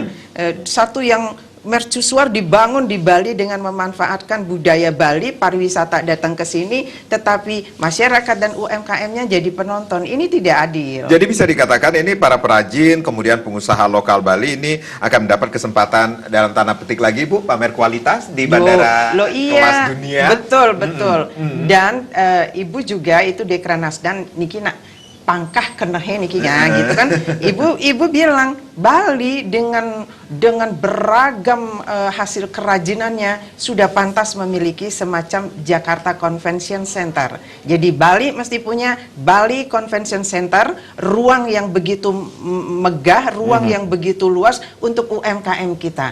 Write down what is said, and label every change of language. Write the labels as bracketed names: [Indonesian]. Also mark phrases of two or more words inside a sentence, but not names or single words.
[Indonesian] Satu yang mercusuar dibangun di Bali dengan memanfaatkan budaya Bali, pariwisata datang ke sini, tetapi masyarakat dan UMKM-nya jadi penonton. Ini tidak adil. Jadi bisa dikatakan ini para perajin, kemudian pengusaha lokal Bali ini akan mendapat kesempatan dalam tanda petik lagi, Bu, pamer kualitas di bandara kelas dunia. Betul. Dan ibu juga itu Dekranasda [Balinese] niki nak pangkah kenehe [Indonesian] nikinya gitu kan. Ibu bilang Bali dengan beragam hasil kerajinannya sudah pantas memiliki semacam Jakarta Convention Center. Jadi Bali mesti punya Bali Convention Center, ruang yang begitu megah, ruang yang begitu luas untuk UMKM kita.